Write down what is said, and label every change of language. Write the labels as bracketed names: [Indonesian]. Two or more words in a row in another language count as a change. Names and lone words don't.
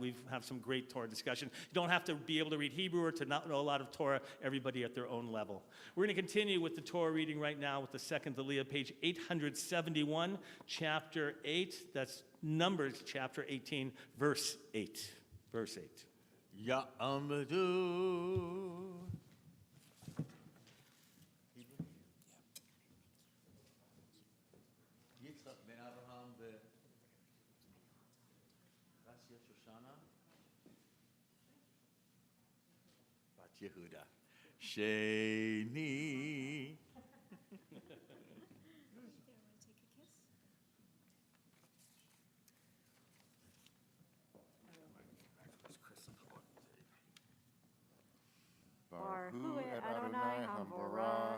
[English] We have some great Torah discussion. You don't have to be able to read Hebrew or to not know a lot of Torah, everybody at their own level. We're going to continue with the Torah reading right now with the second Aliyah, page 871, chapter 8. That's Numbers chapter 18, verse 8. Verse 8. [Hebrew] Ya'amadu. Yitzchak ben Abraham ve'Rasia Shoshana bat Yehuda. Sheni. ברוך אדוני המבורך.